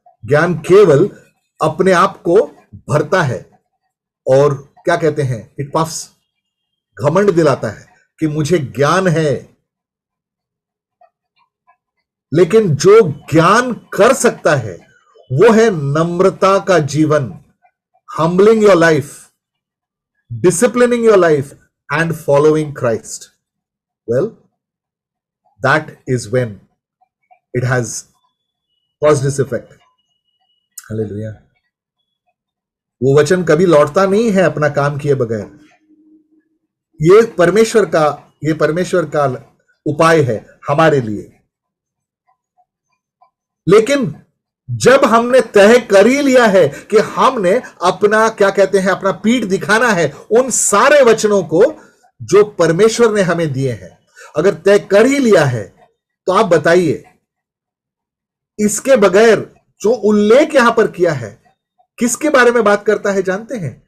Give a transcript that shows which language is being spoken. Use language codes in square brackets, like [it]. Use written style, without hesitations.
[hi] ज्ञान केवल अपने आप को भरता है, और क्या कहते हैं, [en] it puffs, [hi] घमंड दिलाता है कि मुझे ज्ञान है। लेकिन जो ज्ञान कर सकता है वो है नम्रता का जीवन, [en] Humbling your life, disciplining your life and following Christ. Well, that is when it has caused this effect. Hallelujah. [hi] वो वचन कभी लौटता नहीं है अपना काम किए बगैर। ये परमेश्वर का उपाय है हमारे लिए। लेकिन जब हमने तय कर ही लिया है कि हमने अपना क्या कहते हैं अपना पीठ दिखाना है उन सारे वचनों को जो परमेश्वर ने हमें दिए हैं, अगर तय कर ही लिया है तो आप बताइए, इसके बगैर जो उल्लेख यहां पर किया है किसके बारे में बात करता है जानते हैं?